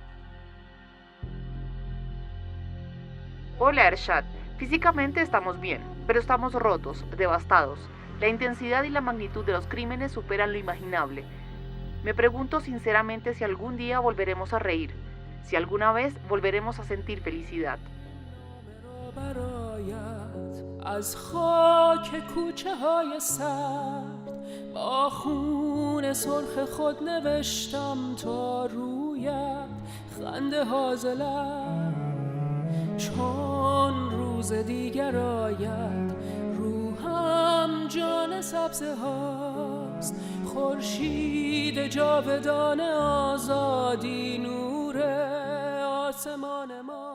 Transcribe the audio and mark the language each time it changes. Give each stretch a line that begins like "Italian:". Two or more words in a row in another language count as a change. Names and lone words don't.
Spanish: Hola Ershad, físicamente estamos bien, pero estamos rotos, devastados. La intensidad y la magnitud de los crímenes superan lo imaginable. Me pregunto sinceramente si algún día volveremos a reír, si alguna vez volveremos a sentir felicidad.
Persian: از خاک کوچه های سرد با خون سرخ خود نوشتم تا رویت خنده هازلم چون روز دیگر آید روحم جان سبزه هاست خورشید جاودان آزادی نور آسمان ما